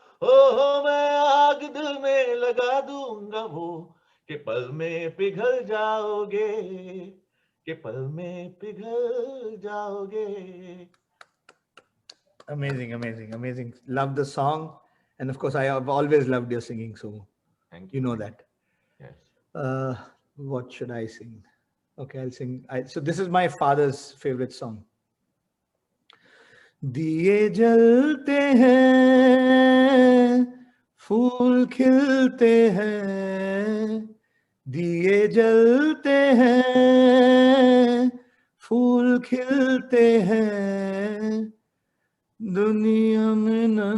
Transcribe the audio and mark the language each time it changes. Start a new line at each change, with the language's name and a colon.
Hindi: ओ मैं आग दिल में लगा दूंगा वो कि पल में पिघल जाओगे, कि पल में पिघल जाओगे।
English: Amazing, amazing, amazing. Love the song. And of course, I have always loved your singing, so Thank you you. know that. Yes. What should I sing? Okay, I'll sing. So this is my father's favorite song.
Hindi: दिए जलते हैं, फूल खिलते हैं, दिए जलते हैं, फूल खिलते हैं, दुनिया में